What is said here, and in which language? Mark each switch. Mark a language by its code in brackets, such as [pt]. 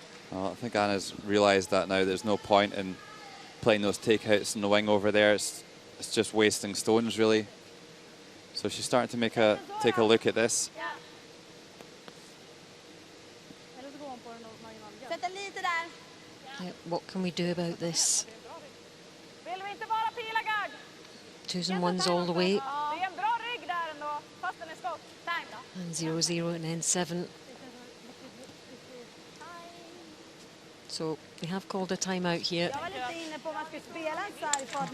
[en] Well, I think Anna's realised that now. There's no point in playing those takeouts in the wing over there. It's just wasting stones, really. So she's starting to take a look at this. [sv] Eller så går hon på den marginalen. Sätt den lite där. [en] Yeah, what can we do about this? [sv] Vill vi inte bara pila gard? [en] 2s and 1s all the way. [sv] Det är en bra rygg där ändå, fast den är skott. Time då. [en] And 0-0 and then 7. So we have called a timeout here. [sv] Jag var lite inne på om man skulle spela en sargfart.